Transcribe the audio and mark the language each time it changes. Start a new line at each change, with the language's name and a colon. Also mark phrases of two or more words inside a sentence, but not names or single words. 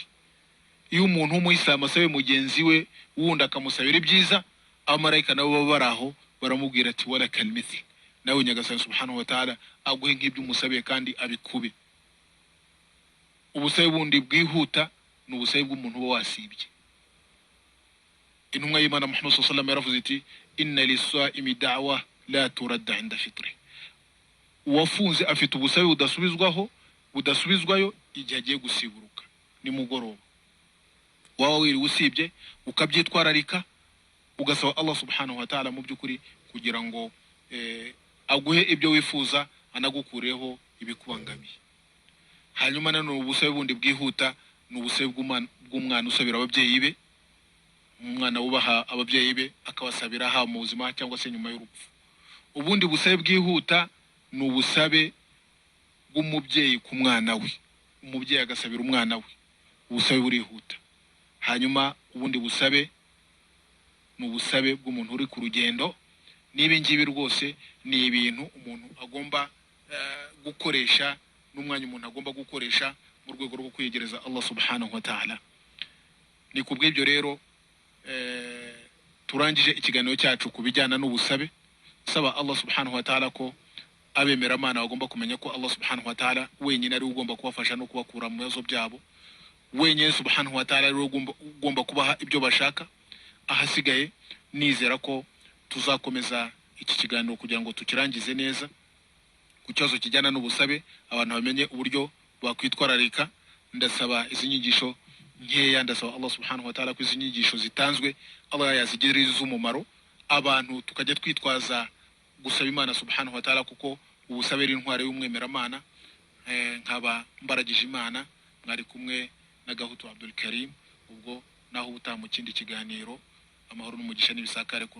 Kinyarwanda: Iyo umuntu w'umuislamu asabe mugenzi we wundi akamusabira ibyiza, abamarayika nabo baba baraho baramubwira ati
Arabic: ولك بمثل,
Kinyarwanda: nawe nyagasani
Arabic: سبحانه وتعالى
Kinyarwanda: aguhe nk'ibyo umusabiye kandi abikube. Ubusabe bundi bwihuta ni ubusabe bw'umuntu uba wasibye. Intumwa y'Imana
Arabic: Muhammad صلى الله عليه وسلم
Kinyarwanda: yaravuze iti
Arabic: إن للصائم دعوة لا ترد عند فطره.
Kinyarwanda: Uwafunze afite ubusabe budasubizwayo igihe agiye gusiburuka ni mugoroba. Wawe wiri usibye ukabyitwararika ugasaba Allah
Arabic: سبحانه وتعالى
Kinyarwanda: mu byukuri kugira ngo aguhe ibyo wifuza, anagukureho ibikubangamiye. Hanyuma nanone ubusabe bundi bwihuta ni ubusabe bw'umwana usabira ababyeyi be. Umwana wubaha ababyeyi be akabasabira ha mu buzima cyangwa se nyuma y'urupfu. Ubundi busabe bwihuta ni ubusabe bw'umubyeyi ku mwana we, umubyeyi agasabira umwana we, ubusabe burihuta. hanyuma ubundi busabe ni ubusabe bw'umuntu uri ku rugendo. Nibi ngibi rwose ni ibintu umuntu agomba gukoresha, n'umwanya umuntu agomba gukoresha mu rwego rwo kwiyegereza Allah
Arabic: سبحانه وتعالى.
Kinyarwanda: Ni kubw'ibyo rero turangije ikiganiro cyacu kubijyana n'ubusabe, saba Allah
Arabic: سبحانه وتعالى
Kinyarwanda: ko abemera Imana bagomba kumenya ko Allah
Arabic: سبحانه وتعالى
Kinyarwanda: wenyine ari ugomba kubafasha no kubakura mu bibazo byabo, wenyine
Arabic: سبحانه وتعالى
Kinyarwanda: ari ugomba kubaha ibyo bashaka. Ahasigaye nizera ko tuzakomeza iki kiganiro kugira ngo tukirangize neza ku kibazo kijyana n'ubusabe, abantu bamenye uburyo bakwitwararika. Ndasaba izi nyigisho nkeya, ndasaba Allah
Arabic: سبحانه وتعالى
Kinyarwanda: ko izi nyigisho zitanzwe Allah yazigirira umumaro, abantu tukajya twitwaza gusaba Imana
Arabic: سبحانه وتعالى,
Kinyarwanda: kuko ubusabe ari intware y'umwemeramana. Nkaba mbaragije Imana, mwari kumwe na Gahutu Abdul Karim. Ubwo naho ubutaha mu kindi kiganiro, amahoro n'umugisha n'ibisakare ku